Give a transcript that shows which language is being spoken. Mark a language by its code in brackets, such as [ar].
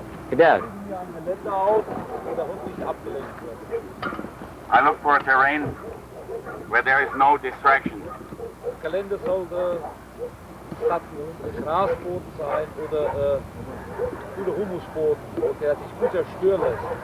[de] Suchen wir ein Gelände aus, wo der Hund nicht abgelenkt wird. [en] I look for a terrain where there is no distraction. [de] Das Gelände sollte statt ein Grasboden sein oder guter Humusboden, wo der sich gut zerstören lässt.